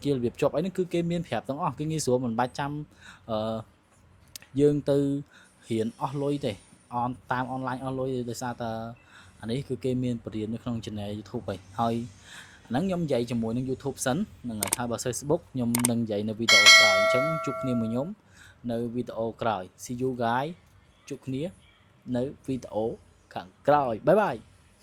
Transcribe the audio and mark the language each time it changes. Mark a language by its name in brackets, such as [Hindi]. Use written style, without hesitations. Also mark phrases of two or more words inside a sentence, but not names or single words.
[Khmer] គាររបៀបជាប់អីហ្នឹងគឺគេមានប្រាប់ទាំងអស់គឺងាយស្រួលមិនបាច់ចាំយើងទៅរៀនអស់លុយទេតាម online អស់លុយដោយសារតែអានេះគឺគេមានបរិញ្ញានៅក្នុង channel YouTube ហើយហ្នឹងខ្ញុំនិយាយជាមួយនឹង YouTube សិនហ្នឹងហើយបើ Facebook ខ្ញុំនឹងនិយាយនៅវីដេអូក្រោយអញ្ចឹងជួបគ្នាមួយខ្ញុំនៅវីដេអូក្រោយ [English] See you guys [Khmer] ជួបគ្នានៅវីដេអូខាងក្រោយ [English] bye bye